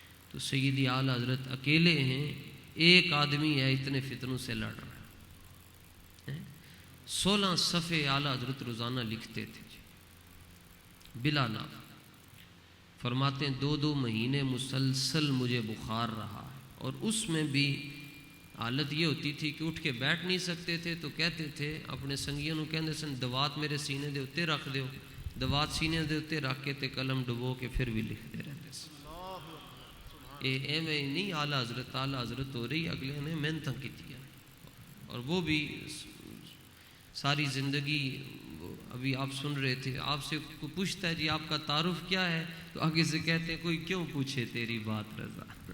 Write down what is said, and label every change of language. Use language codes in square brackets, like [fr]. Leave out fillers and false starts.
[ur] تو سیدی اعلیٰ حضرت اکیلے ہیں، ایک آدمی ہے اتنے فتنوں سے لڑ رہا ہے. 16 صفحے اعلیٰ حضرت روزانہ لکھتے تھے بلا نام. فرماتے ہیں 2 مہینے مسلسل مجھے بخار رہا ہے، اور اس میں بھی حالت یہ ہوتی تھی کہ اٹھ کے بیٹھ نہیں سکتے تھے. تو کہتے تھے اپنے سنگیوں [pa] کہندے سن دوات میرے سینے دے اتے رکھ دیو. دوات سینے دے اتے رکھ کے تے قلم ڈبو کے پھر بھی لکھتے رہتے سن. ایویں نہیں اعلیٰ حضرت ہو رہی، اگلے نے محنتاں کیتی ہیں. [ur] اور وہ بھی ساری زندگی، ابھی آپ سن رہے تھے، آپ سے کوئی پوچھتا ہے جی آپ کا تعارف کیا ہے، تو آگے سے کہتے ہیں کوئی کیوں پوچھے تیری بات رضا.